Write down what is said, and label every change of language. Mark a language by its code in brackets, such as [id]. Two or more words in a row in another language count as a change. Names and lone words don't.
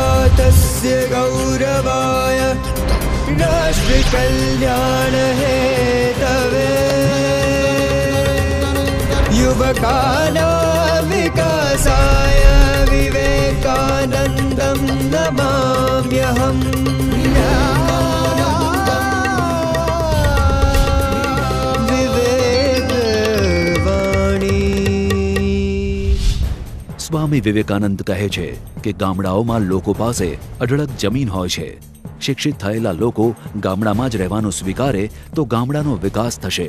[sa] भारतस्य गौरवाय राष्ट्रकल्याण हेतवे युवकानां विकासाय विवेकानन्दं नमाम्यहम्। [gu] સ્વામી વિવેકાનંદ કહે છે કે ગામડાઓમાં લોકો પાસે અઢળક જમીન હોય છે। શિક્ષિત થયેલા લોકો ગામડામાં જ રહેવાનું સ્વીકારે તો ગામડાનો વિકાસ થશે।